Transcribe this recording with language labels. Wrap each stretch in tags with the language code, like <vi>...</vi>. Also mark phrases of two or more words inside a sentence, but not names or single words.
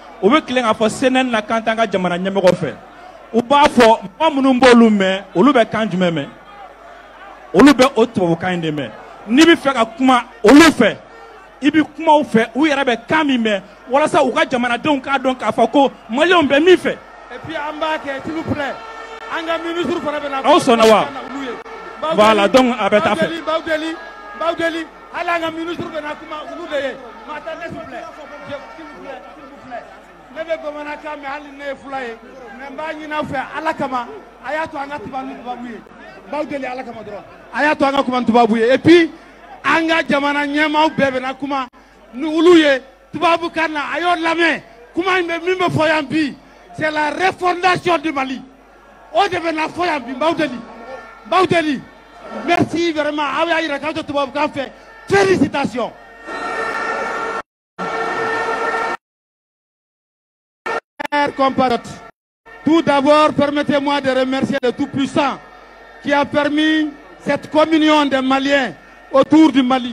<bm>u bɛ tilen k'a fɔ CNN na k'an t'an ka jamana ɲɛmɔgɔ fɛ u b'a fɔ mɔgɔ minnu b'olu mɛn olu bɛ kan jumɛn mɛn olu bɛ o tubabukan in de mɛn n'i bɛ fɛ ka kuma olu fɛ i bɛ kuma u fɛ u yɛrɛ bɛ kan min mɛn walasa u ka jamanadenw k'a dɔn k'a fɔ ko maliyɛnw bɛ min fɛ. Et puis an b'a kɛ</bm> <fr>s'il vous plaît</fr> <bm>an ka ministre fana bɛ na. aw sɔnna wa voilà donc a bɛ taa fɛ. Baw deli hali an ka ministre bɛ na kuma olu de ye</bm> <fr>mais attendez s'il vous plaît</fr> <bm>ne bɛ bamanankan mɛn hali ne ye fula ye mais n b'a ɲini aw fɛ ala kama a y'a to an ka kuma ni tubabu ye baw deli ala kama dɔrɔn a y'a to an ka kuma ni tubabu ye et puis an ka jamana ɲɛmaaw bɛɛ bɛ na kuma ni olu ye tubabukan na a y'o lamɛn kuma in bɛ min bɛ fɔ yan bi</bm> <fr>c'est la refondation du Mali</fr> <bm>o de bɛ na fɔ yan bi baw deli</bm> <fr>merci vraiment</fr> <bm>aw y'a yira k'aw tɛ tubabukan fɛ félicitations.</bm> <fr>Chers compatriotes, tout d'abord, permettez-moi de remercier le Tout-Puissant qui a permis cette communion des Maliens autour du Mali.</fr>